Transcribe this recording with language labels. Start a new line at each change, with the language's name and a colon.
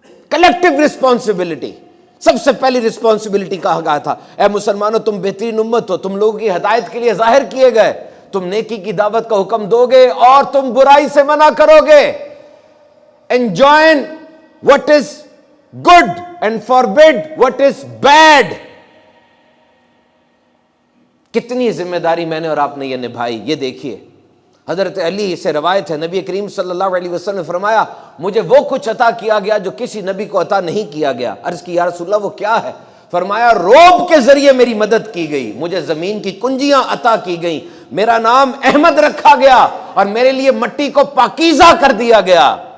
Urdu: Collective responsibility, سب سے پہلی responsibility کہا گیا تھا اے مسلمانوں تم بہترین امت ہو، تم لوگوں کی ہدایت کے لیے ظاہر کیے گئے، تم نیکی کی دعوت کا حکم دو گے اور تم برائی سے منع کرو گے.
English: enjoin what is good and forbid what is bad.
Urdu: کتنی ذمہ داری میں نے اور آپ نے یہ نبھائی. یہ دیکھیے حضرت علی سے روایت ہے، نبی کریم صلی اللہ علیہ وسلم نے فرمایا مجھے وہ کچھ عطا کیا گیا جو کسی نبی کو عطا نہیں کیا گیا. عرض کی یا رسول اللہ وہ کیا ہے؟ فرمایا روب کے ذریعے میری مدد کی گئی، مجھے زمین کی کنجیاں عطا کی گئیں، میرا نام احمد رکھا گیا اور میرے لیے مٹی کو پاکیزہ کر دیا گیا.